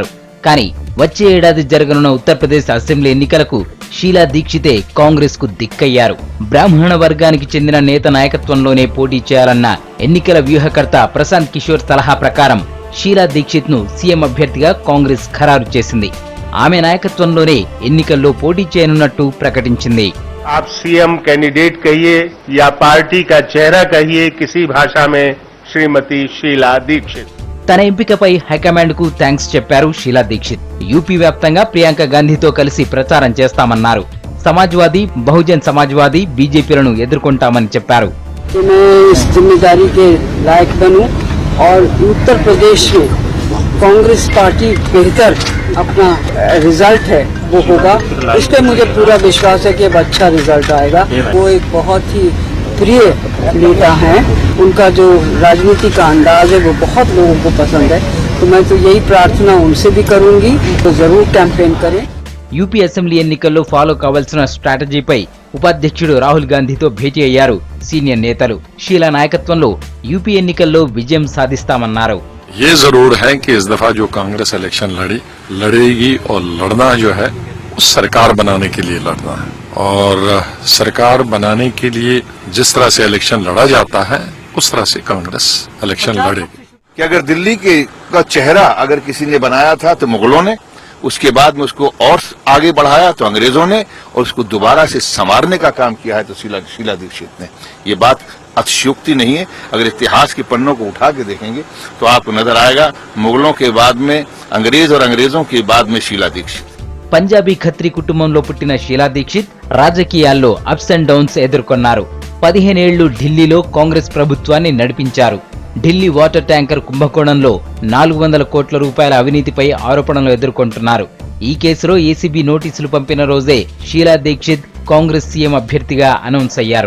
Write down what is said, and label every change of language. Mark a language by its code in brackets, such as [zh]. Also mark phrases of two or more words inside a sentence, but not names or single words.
[te] కానీ వచ్చే ఏడాది జరగనున్న ఉత్తరప్రదేశ్ అసెంబ్లీ ఎన్నికలకు షీలా దీక్షితే కాంగ్రెస్ కు దిక్కయ్యారు. బ్రాహ్మణ వర్గానికి చెందిన నేత నాయకత్వంలోనే పోటీ చేయాలన్న ఎన్నికల వ్యూహకర్త ప్రశాంత్ కిషోర్ సలహా ప్రకారం షీలా దీక్షిత్ ను సీఎం అభ్యర్థిగా కాంగ్రెస్ ఖరారు చేసింది. ఆమె నాయకత్వంలోనే ఎన్నికల్లో పోటీ చేయనున్నట్టు ప్రకటించింది. [hi] आप [en] CM candidate [hi] कहिए या पार्टी का चेहरा कहिए, किसी भाषा में श्रीमती शीला दीक्षित. [te] తన ఎంపికపై హైకమాండ్ కు థాంక్స్ చెప్పారు షీలా దీక్షిత్. యూపీ వ్యాప్తంగా ప్రియాంక గాంధీతో కలిసి ప్రచారం చేస్తామన్నారు. సమాజ్వాదీ, బహుజన్ సమాజ్వాదీ, బీజేపీలను ఎదుర్కొంటామని చెప్పారు. [hi] कांग्रेस पार्टी बेहतर अपना रिजल्ट है वो होगा, इस पे मुझे पूरा विश्वास है कि अब अच्छा रिजल्ट आएगा. वो एक बहुत ही प्रिय नेता हैं, उनका जो राजनीति का अंदाज है वो बहुत लोगों को पसंद है. तो मैं तो यही प्रार्थना उनसे भी करूंगी, तो जरूर कैंपेन करें. [te] యూపీ అసెంబ్లీ ఎన్నికల్లో ఫాలో కావాల్సిన స్ట్రాటజీపై ఉపాధ్యక్షుడు రాహుల్ గాంధీతో భేటీ అయ్యారు సీనియర్ నేతలు. షీలా నాయకత్వంలో యూపీ ఎన్నికల్లో విజయం సాధిస్తామన్నారు. [hi] ये जरूर है कि इस दफा जो कांग्रेस इलेक्शन लड़ेगी और लड़ना जो है वो सरकार बनाने के लिए लड़ना है, और सरकार बनाने के लिए जिस तरह से इलेक्शन लड़ा जाता है उस तरह से कांग्रेस इलेक्शन लड़ेगी. कि अगर दिल्ली का चेहरा अगर किसी ने बनाया था तो मुगलों ने, उसके बाद में उसको और आगे बढ़ाया तो अंग्रेजों ने, और उसको दोबारा से संवारने का काम किया है तो शीला दीक्षित ने. ये बात अतिशयोक्ति नहीं है. अगर इतिहास के पन्नों को उठा के देखेंगे तो आपको नजर आएगा मुगलों के बाद में अंग्रेज और अंग्रेजों के बाद में शीला दीक्षित. [te] పంజాబీ ఖత్రీ కుటుంబంలో పుట్టిన షీలా దీక్షిత్ రాజకీయాల్లో [en] ups and downs [te] ఎదుర్కొన్నారు. 15 ఏళ్లు ఢిల్లీలో కాంగ్రెస్ ప్రభుత్వాన్ని నడిపించారు. ఢిల్లీ [en] water tanker [te] కుంభకోణంలో 400 కోట్ల రూపాయల అవినీతిపై ఆరోపణలు ఎదుర్కొంటున్నారు. ఈ కేసులో ఏసీబీ నోటీసులు పంపిన రోజే షీలా దీక్షిత్ కాంగ్రెస్ సీఎం అభ్యర్థిగా అనౌన్స్ అయ్యారు.